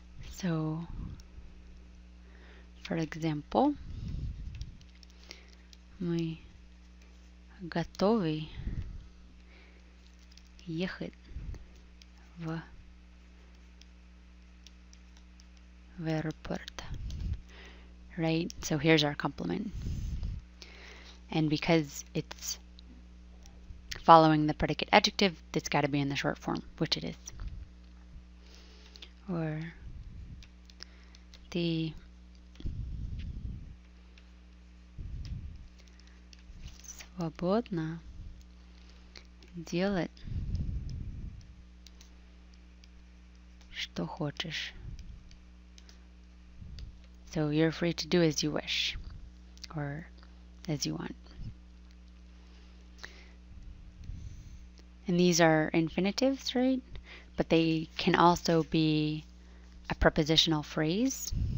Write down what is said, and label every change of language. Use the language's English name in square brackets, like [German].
[English] So, for example, [Russian] мы готовы ехать в аэропорт. [English] Right? So here's our complement. And because it's following the predicate adjective, it's got to be in the short form, which it is. Or the [Russian] свободно делать что хочешь. [English] So you're free to do as you wish, or as you want. And these are infinitives, right? But they can also be a prepositional phrase.